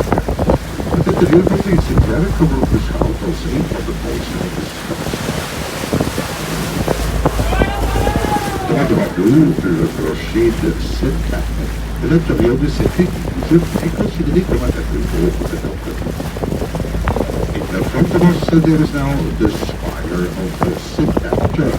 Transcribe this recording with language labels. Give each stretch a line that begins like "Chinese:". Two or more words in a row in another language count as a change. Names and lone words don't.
Dutch: Het interieur van deze kerk wordt beschouwd als een van de mooiste van de stad.
French: Tour, le clocher de Sainte-Anne de l'intérieur de cette église est considéré comme un des plus beaux de notre ville.
English: In front of us there is now the spire of the St. Anne Church.